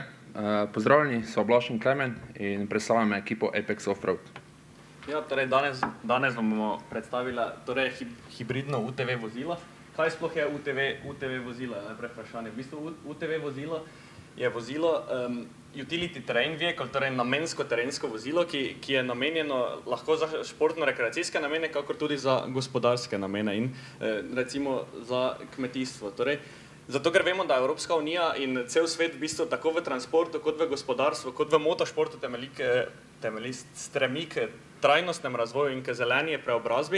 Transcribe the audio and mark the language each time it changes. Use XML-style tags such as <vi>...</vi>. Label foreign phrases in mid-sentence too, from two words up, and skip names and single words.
<sl>Pozdravljeni, so Blaž in Klemen in predstavljam ekipo Apex Offroad. Ja, torej danes vam bomo predstavila hibridno UTV vozilo. Kaj sploh je UTV vozilo? Najprej vprašanje. V bistvu UTV vozilo je vozilo,</sl> <en>utility terrain vehicle,</en> <sl>torej namensko terensko vozilo, ki je namenjeno lahko za športno-rekreacijske namene, kakor tudi za gospodarske namene in recimo za kmetijstvo. Torej, zato, ker vemo, da Evropska unija in cel svet v bistvu tako v transportu, kot v gospodarstvu, kot v motošportu stremi k trajnostnem razvoju in k zeleni preobrazbi.</sl>